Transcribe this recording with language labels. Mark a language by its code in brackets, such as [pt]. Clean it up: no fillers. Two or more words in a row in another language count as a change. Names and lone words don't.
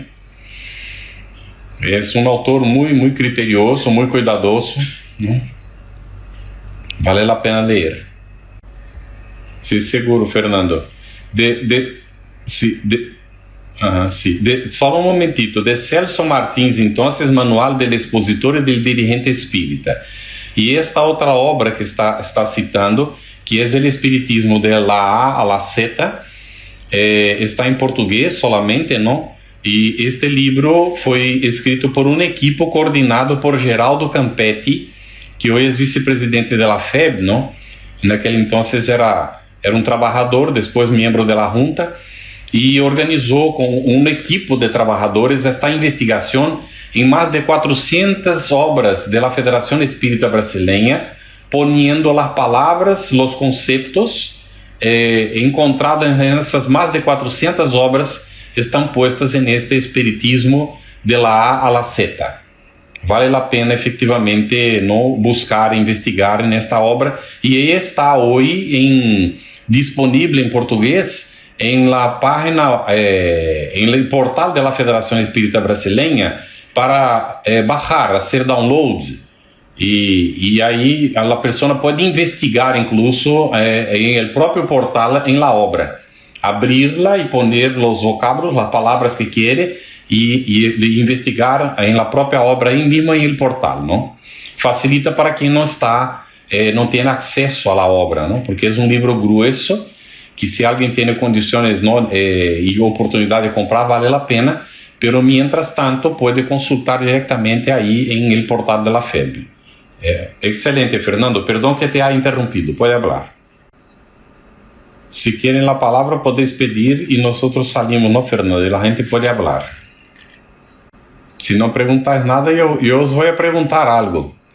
[es] Es un autor muy criterioso, muy cuidadoso, ¿no? Vale la pena leer. Sí, seguro, Fernando. [pt] Só um momentito. De Celso Martins, entonces, Manual del Expositor e del Dirigente Espírita. E esta outra obra que está citando, que é o Espiritismo de la A a la Z, está em português solamente, não? E este livro foi escrito por um equipo coordenado por Geraldo Campetti, que hoje é vice-presidente da FEB, não? Naquele entonces era um trabalhador, depois membro da junta, e organizou com um equipo de trabalhadores esta investigação em mais de 400 obras da Federação Espírita Brasileira, poniendo as palavras, os conceitos encontrados nessas mais de 400 obras estão postas neste Espiritismo de la A a la Z. Vale a pena efetivamente buscar, investigar nesta obra, e está hoje disponível em português em [es] la página, [pt] em [es] el portal [pt] da Federação Espírita Brasileira para bajar, fazer download, e aí a pessoa pode investigar incluso em el próprio portal em [es] la obra, abrirla [pt] e poner os vocábulos, as palavras que quer e investigar em la própria obra aí mesmo em [es] el portal, [pt] não? Facilita para quem não tem acesso à obra, não? Porque é um livro grueso que se alguém tem condições e oportunidade de comprar, vale a pena, [es] pero mientras tanto [pt] pode consultar diretamente aí em [es] el portal [pt] da FEB. Excelente, Fernando, perdão [es] que te haya [pt] interrompido, pode falar. Se querem a palavra, podeis pedir e nós salimos, não, Fernando? E a gente pode falar. Se não perguntar nada, eu os vou perguntar algo.